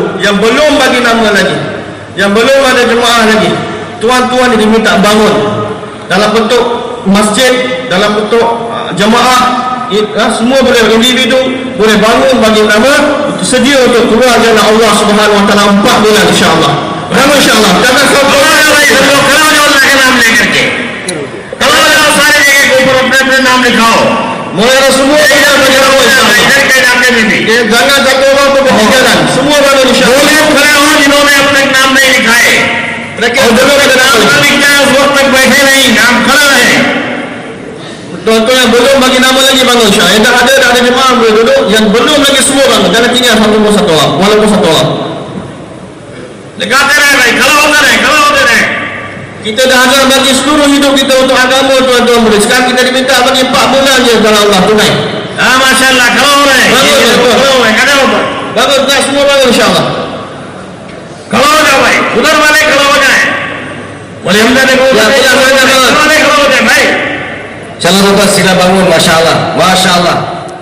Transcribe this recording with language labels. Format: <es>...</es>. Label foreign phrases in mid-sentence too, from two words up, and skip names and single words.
<ms>Yang belum bagi nama lagi, yang belum ada jemaah lagi, tuan-tuan diminta bangun dalam bentuk masjid, dalam bentuk jemaah, semua boleh, individu boleh bangun bagi nama, sedia untuk keluar jalan</ms> <ar>الله سبحانه و تعالى</ar> <ms>4 bulan insya-Allah. Nama insya-Allah. Jangan sampai</ms> <hi>kalau जो अल्लाह के नाम लेकर के kalau जाओ सारे जगह के ऊपर अपने अपने नाम लिखाओ</hi> <ms>mulai semua</ms> <hi>इधर के इलाके में भी</hi> <ms>jangan jaga orang berkejaran, semua bangun</ms> <hi>वो</hi> <ms>insya-Allah.</ms> <hi>लोग खड़े हो जिन्होंने अपने नाम नहीं लिखाए</hi> <ms>Mereka</ms> <hi>और जो</hi> <ms>belum</ms> <hi>लोग</hi> <ms>ada</ms> <hi>नाम</hi> <ms>nama.</ms> <hi>ना लिखा है उस वक्त तक बैठे नहीं नाम खड़ा रहे</hi> <ms>Tuan-tuan yang belum bagi nama lagi bangun insya-Allah. Yang dah ada jemaah boleh duduk, yang belum lagi semua bangun. Jangan tinggal satu orang, walaupun satu orang.</ms> <hi>लिखाते रहे भाई खड़ा होते रहे</hi> <ms>Kita dah ajar bagi seluruh hidup kita untuk agama tuan-tuan boleh. Sekarang kita diminta bagi 4 bulan je kalau Allah tunai.</ms> <hi>हाँ माशाल्लाह खड़ा हो रहे हैं खड़े हो खड़े हो</hi> <ms>Bangun dah semua bangun insya-Allah.</ms> <hi>खड़ा हो जाओ भाई उधर वाले खड़ा हो जाए बोले हमजा ने</hi> <ms>Ya, ya,</ms> <hi>वाले खड़ा हो जाए भाई</hi> <ms>Insya-Allah tuan-tuan sila bangun, masya-Allah. Masya-Allah.</ms>